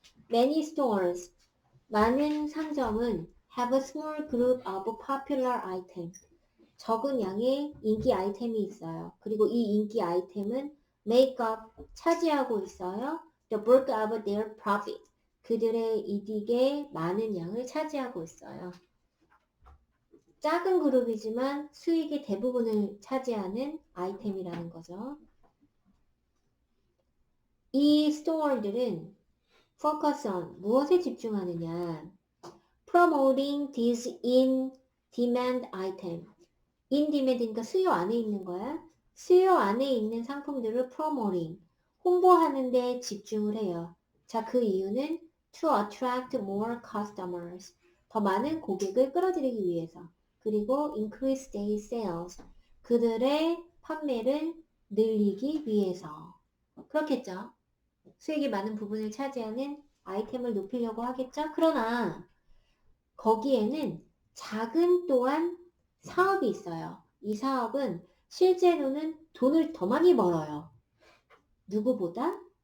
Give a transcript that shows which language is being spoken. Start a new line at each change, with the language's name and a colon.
English: Many stores,
Korean: 많은 상점은
English: have a small group of popular items.
Korean: 적은 양의 인기 아이템이 있어요. 그리고 이 인기 아이템은 make up, 차지하고 있어요.
English: the bulk of their profit,
Korean: 그들의 이익의 많은 양을 차지하고 있어요. 작은 그룹이지만 수익의 대부분을 차지하는 아이템이라는 거죠. 이 스토어들은
English: focus on
Korean: 무엇에 집중하느냐?
English: promoting these in demand item.
Korean: in demand이니까 수요 안에 있는 거야. 수요 안에 있는 상품들을 promoting, 홍보하는 데 집중을 해요. 자, 그 이유는
English: to attract more customers.
Korean: 더 많은 고객을 끌어들이기 위해서.
English: 그리고 increase their sales.
Korean: 그들의 판매를 늘리기 위해서. 그렇겠죠. 수익이 많은 부분을 차지하는 아이템을 높이려고 하겠죠. 그러나 거기에는 작은 또한 사업이 있어요. 이 사업은 실제로는 돈을 더 많이 벌어요. 누구보다?